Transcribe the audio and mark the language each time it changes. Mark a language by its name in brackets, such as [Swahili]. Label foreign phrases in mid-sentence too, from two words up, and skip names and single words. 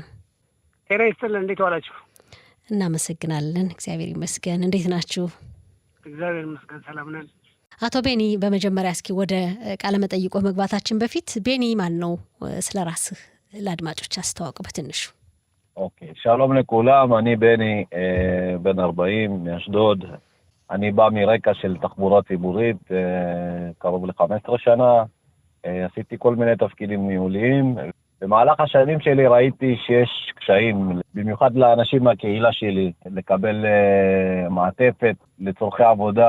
[Amharic] ጤና ይስጥልን። እንዴት ዋላችሁ? እናመሰግናለን። እግዚአብሔር ይመስገን። እንዴት ናችሁ? እግዚአብሔር ይመስገን ሰላም ነን። አቶ ቤኒ በመጀመሪያ እስኪ ወደ ቃለ መጠይቆ መግባታችን በፊት ቤኒ ማን ነው? ስለ ራስህ ለአድማጮች አስተዋውቅ በትንሹ። [Hebrew] ኦኬ שלום לכולם, אני בני בן 40 מאשדוד. אני בא מרקע של תחבורה ציבורית קרוב ל-15 שנה. עשיתי כל מיני תפקידים ניהוליים. במהלך השנים שלי ראיתי שיש קשיים, במיוחד לאנשים מהקהילה שלי, לקבל מעטפת לצורכי עבודה.